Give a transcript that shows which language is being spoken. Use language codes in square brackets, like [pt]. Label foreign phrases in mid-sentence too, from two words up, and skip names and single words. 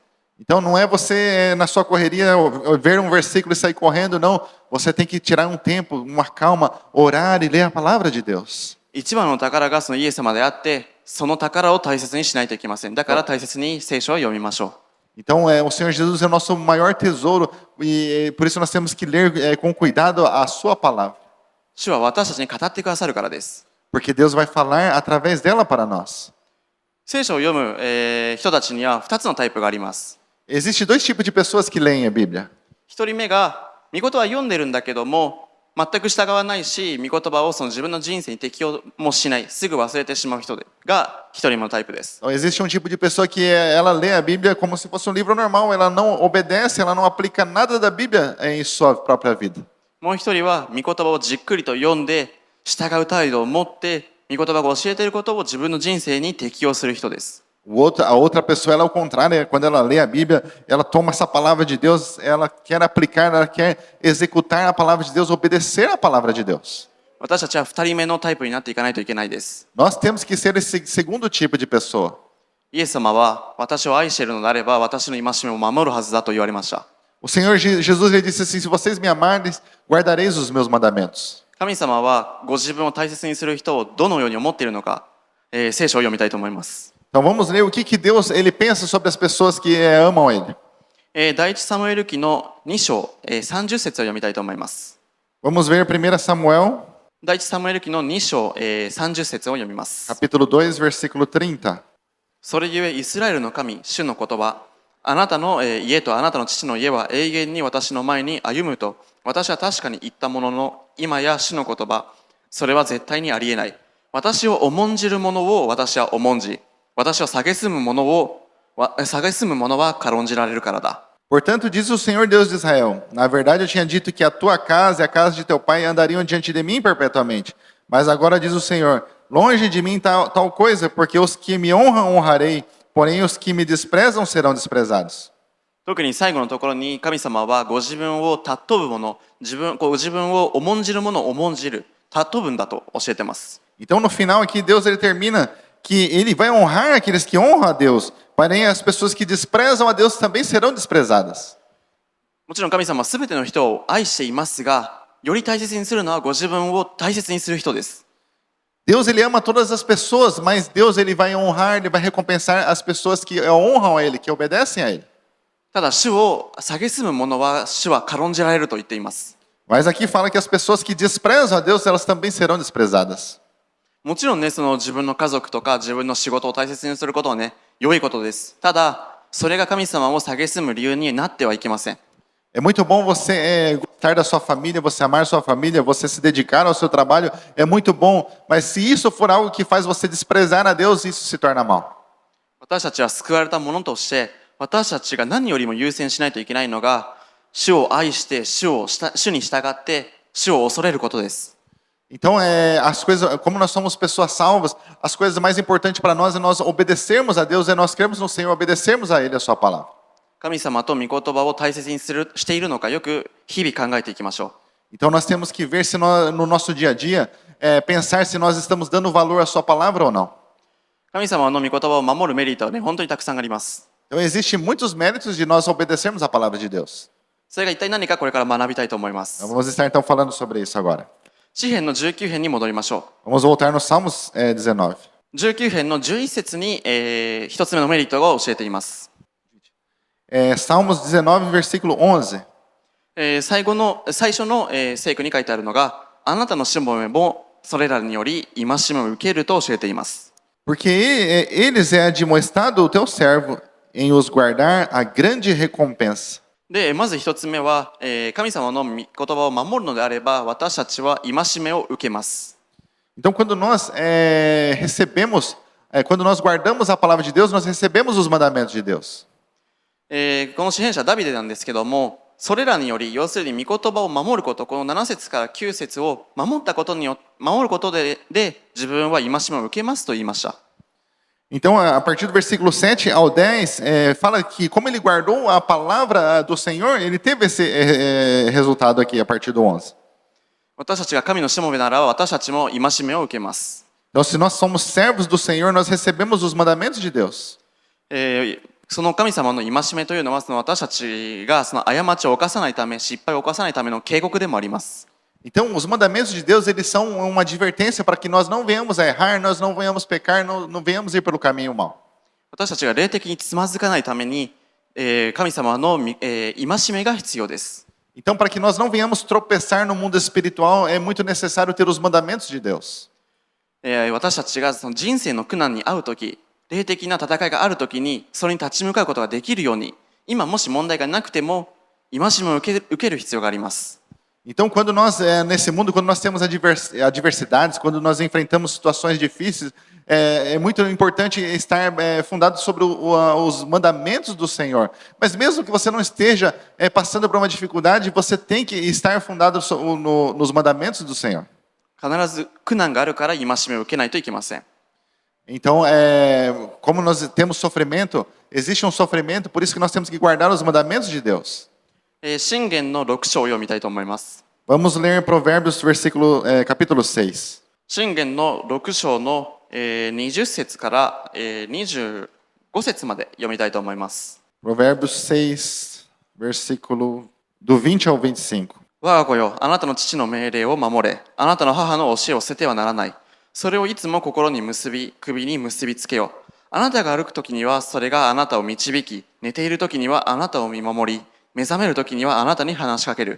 [pt] Então não é você na sua correria ver um versículo e sair correndo, não. Você tem que tirar um tempo, uma calma, orar e ler a palavra de Deus. [ja] 一番の宝がそのイエス様であって、その宝を大切にしないといけません。だから大切に聖書を読みましょう。 [pt] Então o Senhor Jesus é o nosso maior tesouro e por isso nós temos que ler com cuidado a sua palavra. [ja] 主は私たちに語ってくださるからです。 [pt] Porque Deus vai falar através dela para nós. [ja] 聖書を読む、人たちには2つのタイプがあります。 [pt] Existem dois tipos de pessoas que leem a Bíblia. [ja] 一人目が、御言葉は読んでるんだけども、全く従わないし、御言葉をその自分の人生に適用もしない、すぐ忘れてしまう人が一人目のタイプです。 [pt] Então, existe um tipo de pessoa que ela lê a Bíblia como se fosse um livro normal, ela não obedece, ela não aplica nada da Bíblia em sua própria vida. [ja] もう一人は、御言葉をじっくりと読んで、従う態度を持って、御言葉が教えていることを自分の人生に適用する人です。 [pt] A outra pessoa, ela é o contrário, quando ela lê a Bíblia, ela toma essa palavra de Deus, ela quer aplicar, ela quer executar a palavra de Deus, obedecer a palavra de Deus. [ja] 私たちは2人目のタイプになっていかないといけないです。 [pt] Nós temos que ser esse segundo tipo de pessoa. [ja] イエス様は私を愛しているのであれば私の戒めを守るはずだと言われました。 [pt] O Senhor Jesus ele disse assim: se vocês me amarem, guardareis os meus mandamentos. [ja] 神様はご自分を大切にする人をどのように思っているのか、聖書を読みたいと思います。 [pt] Então vamos ler o que Deus ele pensa sobre as pessoas que amam Ele. [ja] 第一サムエル記の2章、30節を読みたいと思います。 [pt] Vamos ver 1 Samuel, [ja] 第一サムエル記の2章、30節を読みます。 [pt] capítulo 2, versículo 30. [ja] それゆえイスラエルの神、主の言葉、あなたの家とあなたの父の家は永遠に私の前に歩むと、私は確かに言ったものの、今や主の言葉、それは絶対にありえない。私を重んじる者を私は重んじ、私を蔑む者は軽んじられるからだ。 [pt] Portanto, diz o Senhor Deus de Israel: na verdade eu tinha dito que a tua casa e a casa de teu pai andariam diante de mim perpetuamente. Mas agora diz o Senhor: longe de mim tal coisa, porque os que me honram honrarei, porém os que me desprezam serão desprezados. [ja] 特に最後のところに神様はご自分を尊ぶ者、ご自分を重んじる者を重んじる、尊ぶんだと教えています。 [pt] Então no final aqui Deus ele termina que ele vai honrar aqueles que honram a Deus, porém as pessoas que desprezam a Deus também serão desprezadas. [ja] もちろん神様は全ての人を愛していますが、より大切にするのはご自分を大切にする人です。 [pt] Deus ele ama todas as pessoas, mas Deus ele vai honrar, ele vai recompensar as pessoas que honram a ele, que obedecem a ele. [ja] ただ主を蔑む者は主は軽んじられると言っています。 [pt] Mas aqui fala que as pessoas que desprezam a Deus, elas também serão desprezadas. [ja] もちろんね、その自分の家族とか自分の仕事を大切にすることはね、良いことです。ただ、それが神様を蔑む理由になってはいけません。 [pt] É muito bom você gostar da sua família, você amar sua família, você se dedicar ao seu trabalho, é muito bom, mas se isso for algo que faz você desprezar a Deus, isso se torna mal. [ja] 私たちは救われた者として、私たちが何よりも優先しないといけないのが、主を愛して主に従って主を恐れることです。 [pt] Então, as coisas, como nós somos pessoas salvas, as coisas mais importantes para nós é nós obedecermos a Deus, é nós cremos no Senhor, obedecermos a Ele, a sua palavra. [ja] 神様と御言葉を大切にしているのか、よく日々考えていきましょう。 [pt] Então nós temos que ver se no nosso dia a dia, pensar se nós estamos dando valor à sua palavra ou não. [ja] 神様の御言葉を守るメリットはね、本当にたくさんあります。 [pt] Então existem muitos méritos de nós obedecermos a palavra de Deus. [ja] それが一体何かこれから学びたいと思います。 [pt] Vamos estar então falando sobre isso agora. [ja] 詩編の19編に戻りましょ [pt] Vamos voltar no Salmos 19. [ja] う。19編の11節に、一つ目のメリットが教えています。 [pt] Salmos 19, versículo 11. [ja] 最初の、聖句に書いてあるのが、あなたのしもべもそれらにより戒めを受けると教えています。 [pt] Porque eles é admoestado o teu servo em os guardar a grande recompensa. [ja] で、まず一つ目は、神様の御言葉を守るのであれば、私たちは戒めを受けます。 [pt] Então, quando nós recebemos, quando nós guardamos a palavra de Deus, nós recebemos os mandamentos de Deus. [ja] この詩編者ダビデなんですけども、それらにより、要するに御言葉を守ること、この7節から9節を守ることで自分は戒めを受けますと言いました。 [pt] Então, a partir do versículo 7 ao 10, fala que como ele guardou a palavra do Senhor, ele teve esse resultado aqui a partir do 11. [ja] 私たちが神のしもべなら私たちも戒めを受けます。 [pt] Então, se nós somos servos do Senhor, nós recebemos os mandamentos de Deus. [ja] その神様の戒めというのは、その私たちがその過ちを犯さないため、失敗を犯さないための警告でもあります。 [pt] Então, os mandamentos de Deus, eles são uma advertência para que nós não venhamos a errar, nós não venhamos pecar, não venhamos ir pelo caminho mau. [ja] 私たちが霊的につまずかないために、神様の戒めが必要です。 [pt] Então, para que nós não venhamos tropeçar no mundo espiritual, é muito necessário ter os mandamentos de Deus. [ja] 私たちがその人生の苦難に遭うとき、霊的な戦いがあるときに、それに立ち向かうことができるように、今もし問題がなくても、戒めを受ける必要があります。 [pt] Então, quando nós, nesse mundo, quando nós temos adversidades, quando nós enfrentamos situações difíceis, é muito importante estar fundado sobre os mandamentos do Senhor. Mas mesmo que você não esteja passando por uma dificuldade, você tem que estar fundado nos mandamentos do Senhor. [ja] 必ず苦難があるから戒めを受けないといけません。 [pt] Então, como nós temos sofrimento, existe um sofrimento, por isso que nós temos que guardar os mandamentos de Deus. [ja] 箴言の6章を読みたいと思います。 [pt] Vamos ler Provérbios, capítulo 6. [ja] 箴言の6章の20節から25節まで読みたいと思います。 [pt] Provérbios 6, versículo do 20 ao 25. [ja] 我が子よ、あなたの父の命令を守れ。あなたの母の教えを捨ててはならない。それをいつも心に結び、首に結びつけよう。あなたが歩くときにはそれがあなたを導き、寝ているときにはあなたを見守り、目覚めるときにはあなたに話しかける。